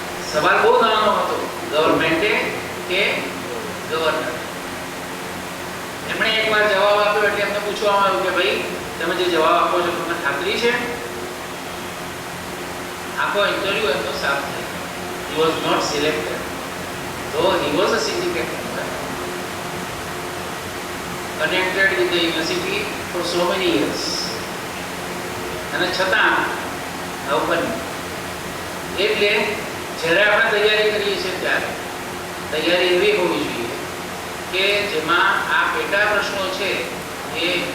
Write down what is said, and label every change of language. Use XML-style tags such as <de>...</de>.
<gu>સવાલ બહુ નાનો હતો, ગવર્મેન્ટે કે ગવર્નર. એમણે એકવાર જવાબ આપ્યો એટલે એમને પૂછવામાં આવ્યું કે ભાઈ તમે જે જવાબ આપો છો તમને ખાતરી છે? આખો ઇન્ટરવ્યુ એમનો સાફ થઈ ગયો.</gu> <en>He was not selected, though he was a syndicate member, connected with the university for so many years.</en> <gu>અને છતાં આવું બન્યું. એટલે જ્યારે આપણે તૈયારી કરીએ છીએ ત્યારે તૈયારી એવી હોવી જોઈએ કે જેમાં આ પેટા પ્રશ્નો છે એ</gu>